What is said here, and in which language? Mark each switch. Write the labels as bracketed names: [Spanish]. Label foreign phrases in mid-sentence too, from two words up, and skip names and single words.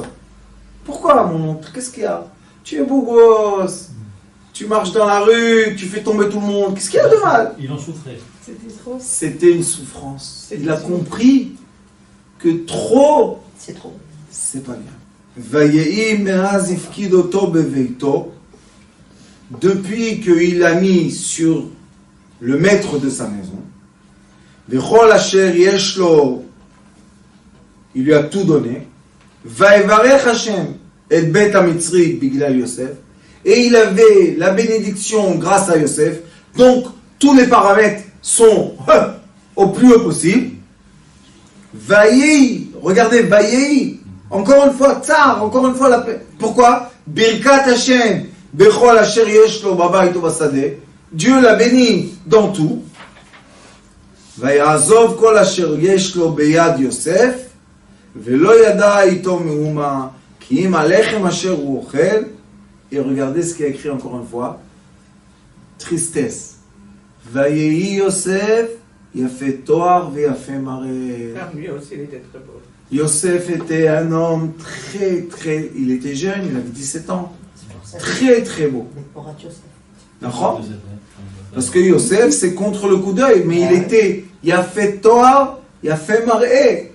[French] Pourquoi, mon oncle? Qu'est-ce qu'il y a? Tu es beau gosse. Tu marches dans la rue, tu fais tomber tout le monde. Qu'est-ce qu'il y a de mal? Il en souffrait. C'était trop. C'était une souffrance. Il a compris que trop, C'est trop. c'est pas bien. [Hebrew] ויהי מאז הפקידו בביתו. [French] Depuis qu'il a mis sur le maître de sa maison, [Hebrew] וכל אשר יש לו, [French] il lui a tout donné. [Hebrew] ויברך השם את בית המצרי בגלל יוסף, [French] et il avait la bénédiction grâce à Yosef. Donc tous les paramètres sont au plus haut possible. Vayehi, regardez, Vayehi, encore une fois, tsar, encore une fois la paix. Pourquoi? [Hebrew] ברכת השם בכל אשר יש לו בבית ובשדה. [French] Dieu l'a béni dans tout. [Hebrew] ויעזב כל אשר יש לו ביד יוסף ולא ידע אתו מאומה כי אם הלחם אשר הוא אוכל. [French] Et regardez ce qui est écrit encore une fois. Tristesse. [Hebrew] ויהי יוסף יפה תאר ויפה מראה. [French] Lui aussi, il était très beau. Yosef était un homme très... Il était jeune, il avait 17 ans. Très très beau. D'accord? Parce que Yosef, c'est contre le coup d'œil, mais il était... Il a fait Toar, il a fait Maré.